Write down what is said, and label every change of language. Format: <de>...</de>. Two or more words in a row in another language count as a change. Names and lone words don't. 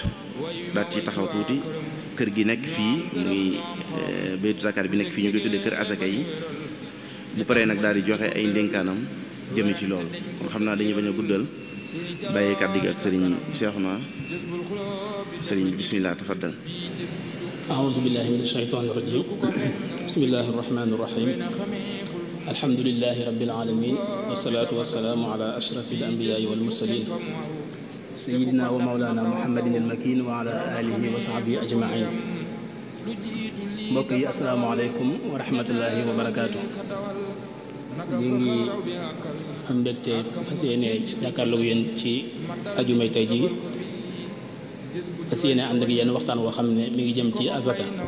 <wo>daat ci taxaw tuuti kër gi nekk fii muy baytu zakat bi nekk fii ñu koy tuddee kër asaka yi. bu paree nag daal di joxe ay ndénkaanam jëme ci loolu. kon xam naa dañuy bañ a guddal, bàyyee kàddu gi ak sëriñ Seexuna.</wo> <ar>sëriñ بسم الله تفضل. أعوذ بالله من الشيطان الرجيم بسم الله الرحمن الرحيم الحمد لله رب العالمين والصلاة والسلام على أشرف الأنبياء والمرسلين سيدنا ومولانا محمد المكين وعلى آله وصحبه أجمعين.</ar> <wo>mbokk yi</wo> <ar>السلام عليكم ورحمة الله وبركاته.</ar> <wo>ñu ngi am mbégte fas yéene jàkkaarloo yéen ci ajumay tey ji, fas yéene ànd ak yéen waxtaan woo xam ne mi ngi jëm ci azaka.</wo>